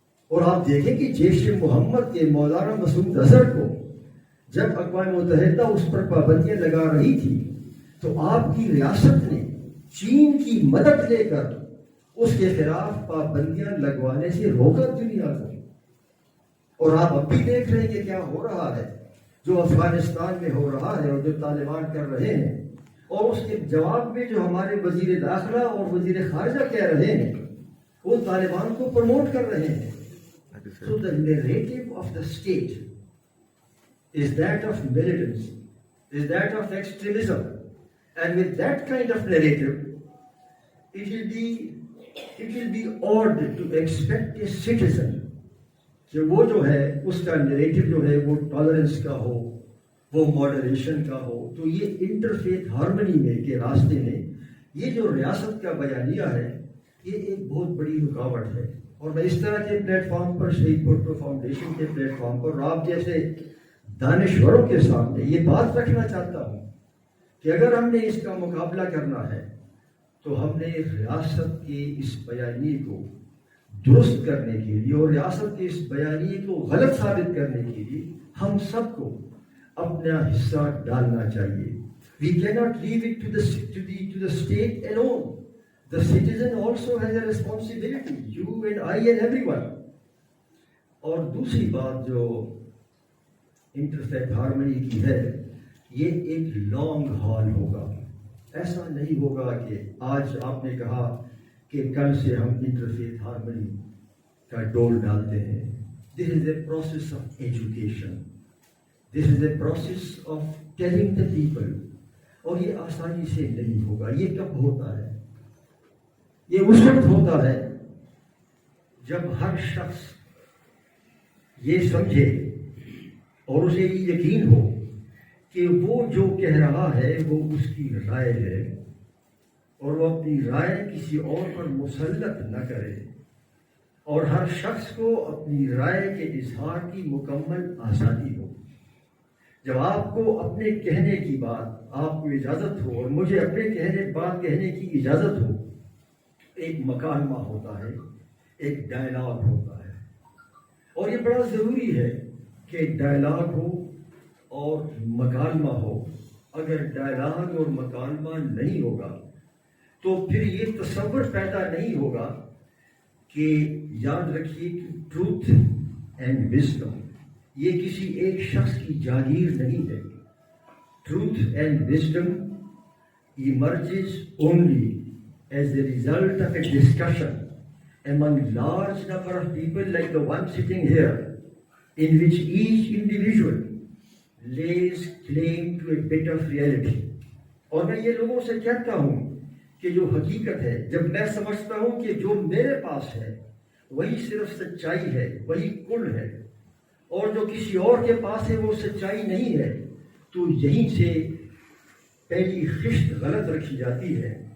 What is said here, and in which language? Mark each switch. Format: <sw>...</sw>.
<ur>اور آپ دیکھیں کہ جیش محمد کے مولانا مسعود اظہر کو جب اقوام متحدہ اس پر پابندیاں لگا رہی تھی تو آپ کی ریاست نے چین کی مدد لے کر اس کے خلاف پابندیاں لگوانے سے روکا دنیا کو. اور آپ اب بھی دیکھ رہے ہیں کہ کیا ہو رہا ہے, جو افغانستان میں ہو رہا ہے اور جو طالبان کر رہے ہیں, اور اس کے جواب میں جو ہمارے وزیر داخلہ اور وزیر خارجہ کہہ رہے ہیں وہ طالبان کو پروموٹ کر رہے ہیں.</ur> <en>So the narrative of the state is that of militants, is that of extremism, and with that kind of narrative, it will be odd to expect a citizen</en> <ur>کہ وہ جو ہے اس کا نیریٹو جو ہے وہ ٹالرنس کا ہو, وہ ماڈریشن کا ہو. تو یہ انٹرفیتھ ہارمنی میں کے راستے میں یہ جو ریاست کا بیانیہ ہے یہ ایک بہت بڑی رکاوٹ ہے. اور میں اس طرح کے پلیٹ فارم پر, شہید بھٹو فاؤنڈیشن کے پلیٹ فارم پر, آپ جیسے دانشوروں کے سامنے یہ بات رکھنا چاہتا ہوں کہ اگر ہم نے اس کا مقابلہ کرنا ہے تو ہم نے ریاست کے اس بیانیے کو درست کرنے کے لیے اور ریاست کے اس بیانیے کو غلط ثابت کرنے کے لیے ہم سب کو اپنا حصہ ڈالنا چاہیے.</ur> <en>We cannot leave it to the state alone. The citizen also has a responsibility. You and I and everyone.</en> <ur>اور دوسری بات جو انٹرفیتھ ہارمنی کی ہے, یہ ایک لانگ ہال ہوگا. ایسا نہیں ہوگا کہ آج آپ نے کہا کہ کل سے ہم انٹرفیتھ ہارمنی کا ڈول ڈالتے ہیں.</ur> <en>This is a process of education. This is a process of telling the people.</en> <ur>اور یہ آسانی سے نہیں ہوگا. یہ کب ہوتا ہے؟ یہ اس وقت ہوتا ہے جب ہر شخص یہ سمجھے اور اسے یہ یقین ہو کہ وہ جو کہہ رہا ہے وہ اس کی رائے ہے اور وہ اپنی رائے کسی اور پر مسلط نہ کرے, اور ہر شخص کو اپنی رائے کے اظہار کی مکمل آزادی ہو. جب آپ کو اپنے کہنے کی بات, آپ کو اجازت ہو اور مجھے اپنے بات کہنے کی اجازت ہو, ایک مکالمہ ہوتا ہے, ایک ڈائلاگ ہوتا ہے. اور یہ بڑا ضروری ہے کہ ڈائلاگ ہو اور مکالمہ ہو. اگر ڈائلاگ اور مکالمہ نہیں ہوگا تو پھر یہ تصور پیدا نہیں ہوگا کہ یاد رکھیے کہ ٹروتھ اینڈ وزڈم یہ کسی ایک شخص کی جاگیر نہیں ہے.</ur> <en>Truth and wisdom emerges only as a result of a discussion among large number of people like the one sitting here, in which each individual lays claim to a bit of reality.</en> <ur>اور میں یہ لوگوں سے کہتا ہوں کہ جو حقیقت ہے, جب میں سمجھتا ہوں کہ جو میرے پاس ہے وہی صرف سچائی ہے, وہی کل ہے, اور جو کسی اور کے پاس ہے وہ سچائی نہیں ہے, تو یہیں سے پہلی خشت غلط رکھی جاتی ہے.</ur>